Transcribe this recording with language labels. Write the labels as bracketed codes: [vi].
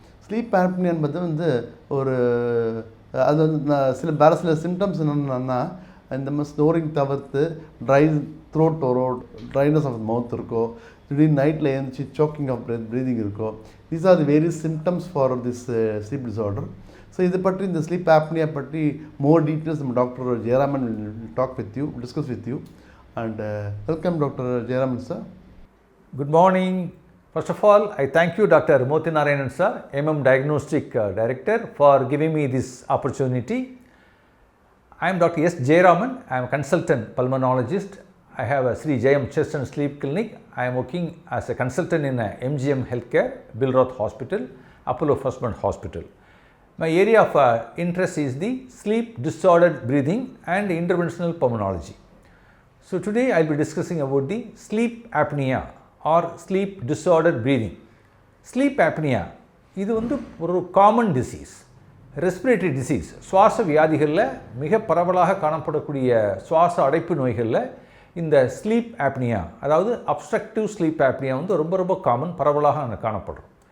[ta] Sleep apnoea என்பது வந்து ஒரு அது வந்து சில சிம்டம்ஸ் என்னென்னா, இந்த மாதிரி ஸ்னோரிங் தவிர்த்து ட்ரை த்ரோட் வரும், ட்ரைனஸ் ஆஃப் மவுத் இருக்கோ, திடீர்னு நைட்டில் எழுந்துச்சு சோக்கிங் ஆஃப் ப்ரீதிங் இருக்கோ. [en] These are the various symptoms for this sleep disorder. [ta] So இது பற்றி, இந்த ஸ்லீப் ஆப்னியா பற்றி மோர் டீட்டெயில்ஸ் நம்ம doctor Jayaraman [en] will talk with you, discuss with you, and welcome Dr. Jayaraman sir. Good morning. First of all, I thank you Dr. Moti Narayanan sir, MM Diagnostic Director, for giving me this opportunity. I am Dr. S. Jayaraman. I am a consultant pulmonologist. I have a Sri Jayam Chest and Sleep Clinic. I am working as a consultant in MGM Healthcare, Bilroth Hospital, Apollo First Band Hospital. My area of interest is the sleep disordered breathing and interventional pulmonology. So today I will be discussing about the sleep apnea or sleep disordered breathing. [ta] Sleep apnea இது வந்து ஒரு common disease, respiratory disease. சுவாச வியாதிகளில் மிக பரவலாக காணப்படக்கூடிய சுவாச அடைப்பு நோய்களில் இந்த ஸ்லீப் ஆப்னியா, அதாவது அப்ஸ்ட்ரக்டிவ் ஸ்லீப் ஆப்னியா வந்து ரொம்ப காமன், பரவலாக காணப்படும்.